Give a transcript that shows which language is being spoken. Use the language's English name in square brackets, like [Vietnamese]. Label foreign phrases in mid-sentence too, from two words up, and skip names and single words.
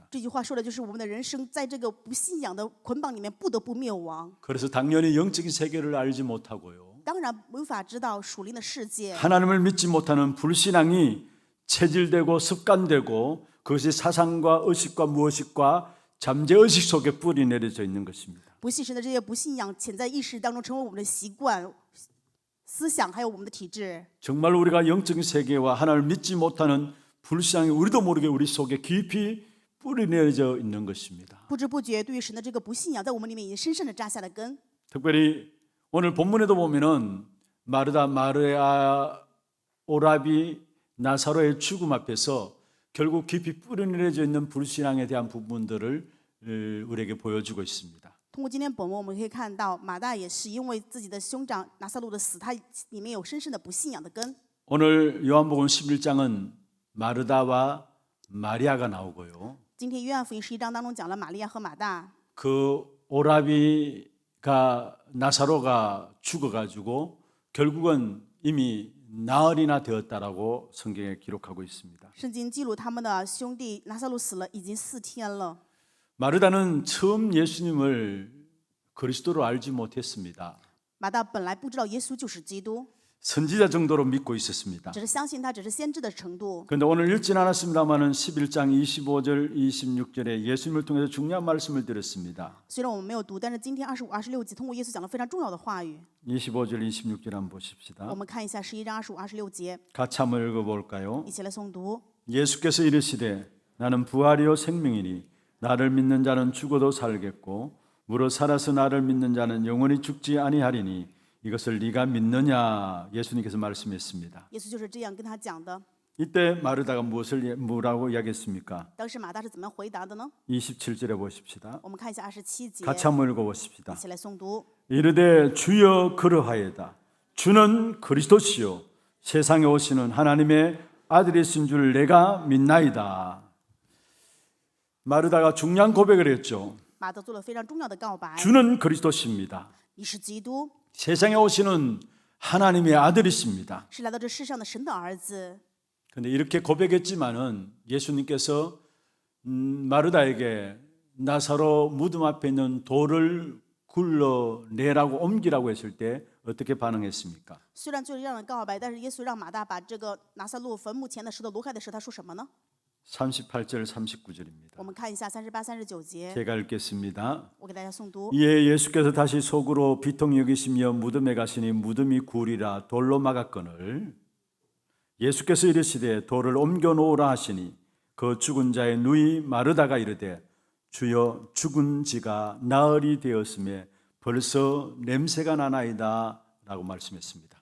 [Chinese] 这句话说的就是我们的人生在这个不信仰的捆绑里面不得不灭亡。 [Korean] 그래서 당연히 영적인 세계를 알지 못하고요. [Chinese] 当然无法知道属灵的世界， [Korean] 하나님을 믿지 못하는 불신앙이 체질되고 습관되고 그것이 사상과 의식과 무의식과 잠재의식 속에 뿌리 내려져 있는 것입니다. [Chinese] 不信神的这些不信仰潜在意识当中成为我们的习惯、思想，还有我们的体质。 [Korean] 정말 우리가 영적인 세계와 하나님을 믿지 못하는 불신앙이 우리도 모르게 우리 속에 깊이 뿌리 내려져 있는 것입니다. [Chinese] 不知不觉，对于神的这个不信仰，在我们里面已经深深的扎下了根。 [Korean] 특별히 오늘 본문에도 보면은 마르다 마르야 오라비 나사로의 죽음 앞에서 결국 깊이 뿌리 내려져 있는 불신앙에 대한 부분들을 우리에게 보여주고 있습니다. [Chinese] 通过今天本文，我们可以看到马大也是因为自己的兄长拿撒路的死，他里面有深深的不信仰的根。 [Korean] 오늘 요한복음 11장은 마르다와 마리아가 나오고요. [Chinese] 今天约翰福音11章当中讲了玛利亚和马大， [Korean] 그 오라비가 나사로가 죽어가지고 결국은 이미 나흘이나 되었다라고 성경에 기록하고 있습니다. [Chinese] 圣经记录他们的兄弟拿撒路死了已经4天了。 [Korean] 마르다는 처음 예수님을 그리스도로 알지 못했습니다. [Chinese] 马大本来不知道耶稣就是基督， [Korean] 선지자 정도로 믿고 있었습니다. [Chinese] 只是相信他只是先知的程度。 [Korean] 그런데 오늘 읽진 않았습니다만은 11장 25절 26절에 예수님을 통해서 중요한 말씀을 드렸습니다. [Chinese] 虽然我们没有读，但是今天25、26节通过耶稣讲了非常重要的话语。 [Korean] 25절 26절 한번 보십시다. [Chinese] 我们看一下11章25、26节， [Korean] 같이 한번 읽어볼까요? [Chinese] 一起来诵读。 [Korean] 예수께서 이르시되 나는 부활이요 생명이니 나를 믿는 자는 죽어도 살겠고 무릇 살아서 나를 믿는 자는 영원히 죽지 아니하리니 이것을 네가 믿느냐 예수님께서 말씀했습니다. [Chinese] 耶稣就是这样跟他讲的。 [Korean] 이때 마르다가 뭐라고 이야기했습니까? [Chinese] 当时马大是怎么样回答的呢？ [Korean] 27절에 보십시다. [Chinese] 我们看一下27节， [Korean] 같이 한번 읽어보십시다. [Chinese] 一起来诵读。 [Korean] 이르되 주여 그러하여다. 주는 그리스도시요 세상에 오시는 하나님의 아들이신 줄 내가 믿나이다. 마르다가 중요한 고백을 했죠. [Chinese] 马大做了非常重要的告白。 [Korean] 주는 그리스도십니다. [Chinese] 你是基督， [Korean] 세상에 오시는 하나님의 아들이십니다. [Chinese] 是来到这世上的神的儿子。 [Korean] 그런데 이렇게 고백했지만은 예수님께서 마르다에게 나사로 무덤 앞에 있는 돌을 굴러내라고 옮기라고 했을 때 어떻게 반응했습니까? [Chinese] 虽然罪人让人告白，但是耶稣让马大把这个拿撒路坟墓前的石头挪开的时候，他说什么呢？ [Korean] 38절 39절입니다. [Chinese] 我们看一下38、39节， [Korean] 제가 읽겠습니다. [Chinese] 我给大家诵读。 [Korean] 이에 예수께서 다시 속으로 비통 여기시며 무덤에 가시니 무덤이 굴이라 돌로 막았거늘 예수께서 이르시되 돌을 옮겨 놓으라 하시니 그 죽은 자의 누이 마르다가 이르되 주여 죽은 지가 나흘이 되었음에 벌써 냄새가 나나이다 라고 말씀했습니다.